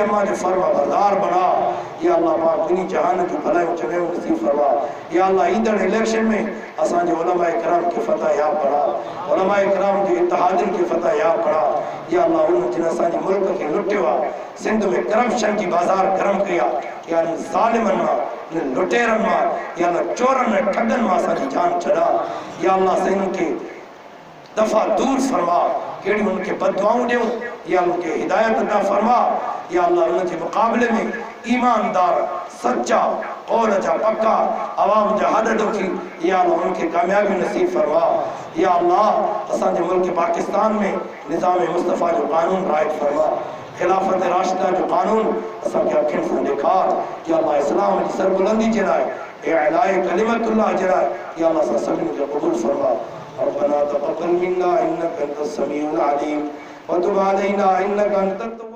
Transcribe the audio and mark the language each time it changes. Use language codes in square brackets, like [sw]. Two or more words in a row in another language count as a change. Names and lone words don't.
[sd] अम्मा जो फर्मा बरदार बणा या अल्लाह पाक दुनी जहान जूं भलायूं चङियूं नसीब फरमा या अल्लाह ईंदड़ इलेक्शन में असांजे उलमा इकराम खे फतह याब बणा उलमा इकराम जे इत्तेहादिन खे फतह याब बणा या अल्लाह उन जिन असांजे मुल्क खे लुटियो आहे सिंध में करप्शन की बाज़ार गरम कई आहे या ज़ालिमनि मां लुटेरनि मां या चोरनि ऐं ठगनि मां असांजी जान छॾा या अल्लाह साईं खे दफा दूर फरमा, केड़ी उनके बददुआऊं दे या उनके हिदायत अता फरमा। या अल्लाह उनके मुकाबले में ईमानदार सच्चा और अच्छा पक्का आवाम जहाद दुखी या अल्लाह उनके कामयाबी नसीब फरमा। या अल्लाह असांजे मुल्क पाकिस्तान में निज़ाम मुस्तफ़ा जो कानून राइट फरमा, खिलाफत राशिदा जो कानून असांखे अखियुनि सां ॾेखार। या अल्लाह इस्लाम जी सरबुलंदी जे लाइ [ar] إعلاء كلمة الله [sd] जे लाइ या अल्लाह असां सभिनी खे क़बूल फरमा। [ar] ربنا تقبل منا إنك أنت السميع العليم وتب علينا إنك أنت